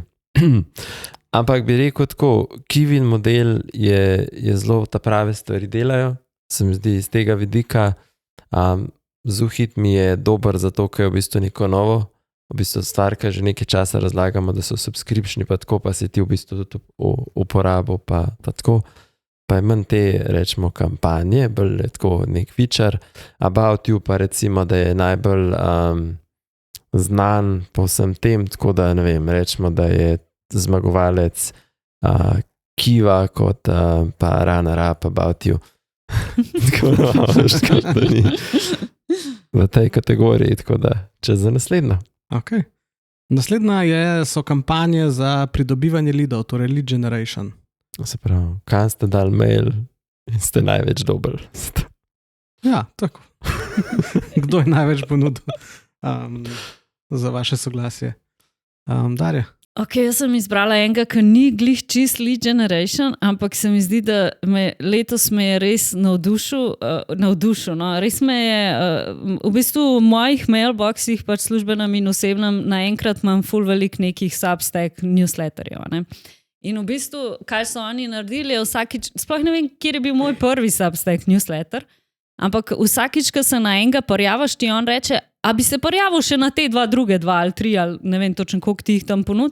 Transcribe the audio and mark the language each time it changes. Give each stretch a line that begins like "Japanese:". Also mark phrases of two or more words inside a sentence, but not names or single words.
Slovenian: Ampak bi rekel tako, Kivin model je zelo ta prave stvari delajo, se mi zdi iz tega vidika. Zuhit mi je dober zato, ker je v bistvu neko novo, v bistvu stvar, ki že nekaj časa razlagamo, da so subscriptioni, pa tako pa si ti v bistvu tudi uporabo, pa tako. Pa je manj te, rečemo, kampanje, bolj je tako nek feature. About You pa recimo, da je najbolj znan po vsem tem, tako da ne vem, rečemo, da je zmagovalec Kiva kot pa runner-up About You. Tako da ni v tej kategoriji, tako da čez za naslednjo. Okay. Naslednja so kampanje za pridobivanje leadov, torej
English: lead generation.
Slovenian: Se pravi, kam ste dali mail in ste največ dobili. Ja, tako. Kdo je največ ponudil za vaše soglasje? Darja? Ok, jaz sem izbrala enega, ki ni glih čist
English: lead generation,
Slovenian: ampak se mi zdi, da letos me je res navdušil. No? Res me je, v bistvu v mojih mailboxih, pač službenem in osebnem, naenkrat imam ful velik nekih Substack newsletterjev. Ne? In v bistvu, kaj so oni naredili, je vsakič, sploh ne vem, kjer je bil moj prvi Substack newsletter, ampak vsakič, ko se na enega prijavaš, ti on reče, a bi se prijavil še na te druge dva ali tri, ali ne vem točno, koliko ti jih tam ponud.